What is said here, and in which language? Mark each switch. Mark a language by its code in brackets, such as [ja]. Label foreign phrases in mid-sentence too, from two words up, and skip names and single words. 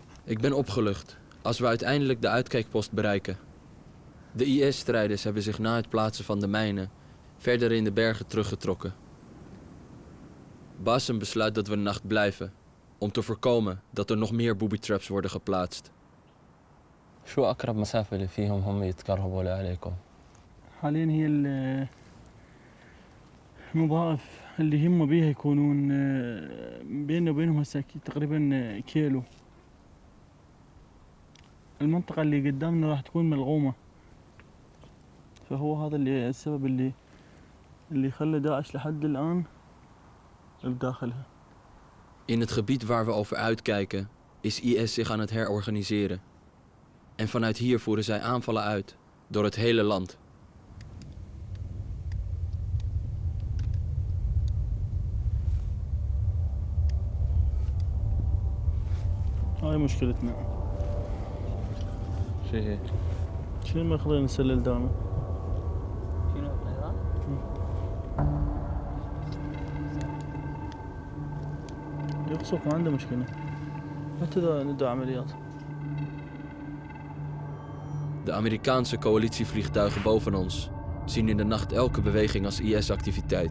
[nl] Ik ben opgelucht als we uiteindelijk de uitkijkpost bereiken. De IS-strijders hebben zich na het plaatsen van de mijnen verder in de bergen teruggetrokken. Bassem besluit dat we een nacht blijven, om te voorkomen dat er nog meer booby-traps worden geplaatst. [ar] شو أقرب مسافة اللي فيهم هم يتقربوا عليكم؟ حاليا هي المضاعف اللي هم بيها يكونون بيننا وبينهم هسه تقريبا كيلو. المنطقة اللي قدامنا راح تكون ملغومة، فهو هذا اللي السبب اللي خلى داعش لحد الآن بداخلها. [nl] In het gebied waar we over uitkijken is IS zich aan het herorganiseren. En vanuit hier voeren zij aanvallen uit door het hele land. [ar] هاي مشكلتنا. شو هي؟ شنو ما خلينا نسلل دامه؟ يقصف ما عنده مشكلة، حتى إذا ندعو عمليات. [nl] De Amerikaanse coalitievliegtuigen boven ons zien in de nacht elke beweging als IS-activiteit.